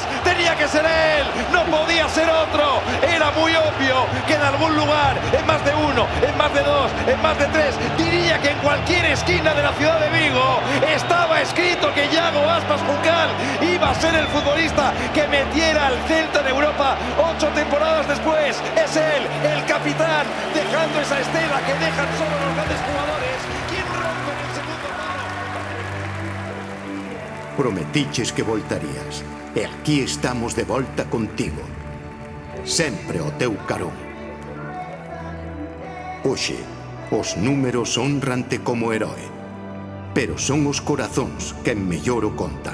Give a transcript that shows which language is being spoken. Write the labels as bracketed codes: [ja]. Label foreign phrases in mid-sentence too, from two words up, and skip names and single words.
[es] Tenía que ser él, no podía ser otro. Era muy obvio que en algún lugar, en más de uno, en más de dos, en más de tres, diría que en cualquier esquina de la ciudad de Vigo estaba escrito que Iago Aspas Juncal iba a ser el futbolista que metiera al Celta en Europa 8 temporadas después. Es él, el capitán, dejando esa estela que dejan solo los grandes jugadores. ¿Quién rompe en el segundo palo? [gl] Prometiches que voltarías e aquí estamos de volta contigo. Sempre o teu carón. Hoxe, os números honrante como heroe, pero son os corazóns que mellor o contan.